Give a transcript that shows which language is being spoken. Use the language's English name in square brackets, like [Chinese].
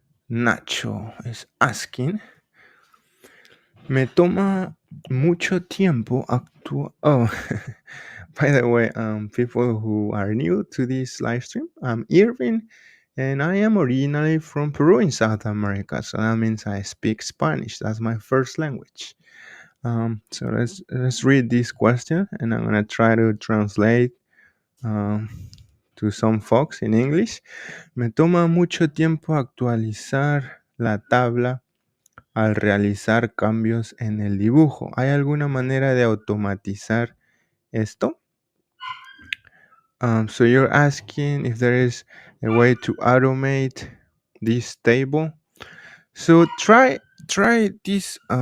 [Spanish] Nacho [English] is asking, [Spanish] me toma mucho tiempo actuar. [English] Oh, by the way, people who are new to this live stream, I'm Irving, and I am originally from Peru in South America. So that means I speak Spanish. That's my first language. So let's read this question, and I'm gonna try to translate um, to some folks in English. [Spanish] Me toma mucho tiempo actualizar la tabla al realizar cambios en el dibujo. ¿Hay alguna manera de automatizar esto? [English] So you're asking if there is a way to automate this table. So try this